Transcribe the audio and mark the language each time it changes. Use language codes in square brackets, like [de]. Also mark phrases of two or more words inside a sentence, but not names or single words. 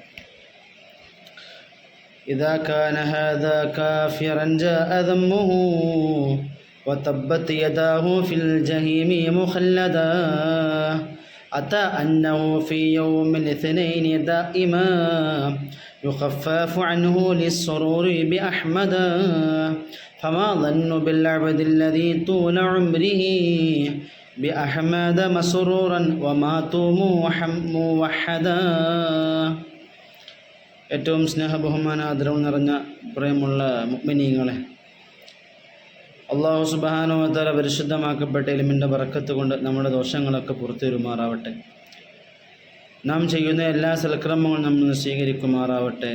[ar] إذا كان هذا كافرا جاء ذمه وتبت يداه في الجحيم مخلدا أتى أنه في يوم الاثنين دائما يخفف عنه للسرور بأحمدا فما ظن بالعبد الذي طول عمره بأحمد مسرورا وماتوا موحدا. [ml] ഏറ്റവും സ്നേഹബഹുമാന ആദരവ് നിറഞ്ഞ പ്രിയമുള്ള മുഅ്മിനീങ്ങളെ, [ar] الله سبحانه وتعالى [ml] പരിശുദ്ധമാക്കപ്പെട്ട ഇൽമിൻ്റെ ബറക്കത്ത് കൊണ്ട് നമ്മുടെ ദോഷങ്ങളൊക്കെ പുറത്തുവരുമാറാവട്ടെ. നാം ചെയ്യുന്ന എല്ലാ സൽക്രമങ്ങളും നമ്മൾ സ്വീകരിക്കുമാറാവട്ടെ.